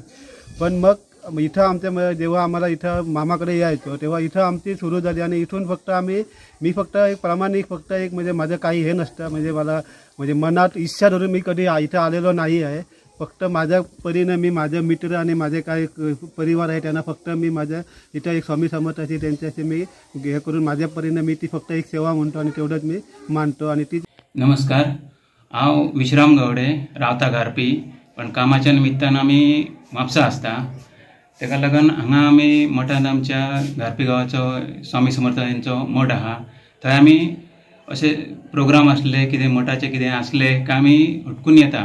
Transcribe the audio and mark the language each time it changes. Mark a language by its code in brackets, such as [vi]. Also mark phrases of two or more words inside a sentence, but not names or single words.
[mr] पण मग इथं आमच्या जेव्हा आम्हाला इथं मामाकडे यायचो तेव्हा इथं आमची सुरू झाली आणि इथून फक्त मी फक्त एक प्रामाणिक फक्त एक म्हणजे माझं काही हे नसतं, म्हणजे मला म्हणजे मनात इच्छा धरून मी कधी इथं आलेलो नाही आहे. फक्त माझ्या परीनं मी माझे मित्र आणि माझे काही परिवार आहे त्यांना फक्त मी माझ्या इथं एक स्वामी समर्थाची त्यांच्याशी मी हे करून माझ्या परीनं मी ती फक्त एक सेवा म्हणतो आणि तेवढंच मी मानतो. आणि ती नमस्कार, [kok] हांव विश्राम गवडे रावता घारपी, पण कामाच्या निमित्तान आमी म्हापसा आसता. तेका लागून हांगा आमी मठांत आमच्या घारपी गांवाचो स्वामी समर्थ यांचो मठ आहा. थंय आमी अशे प्रोग्राम आसले कितें मठाचे कितें आसले काय आमी हटकून येता.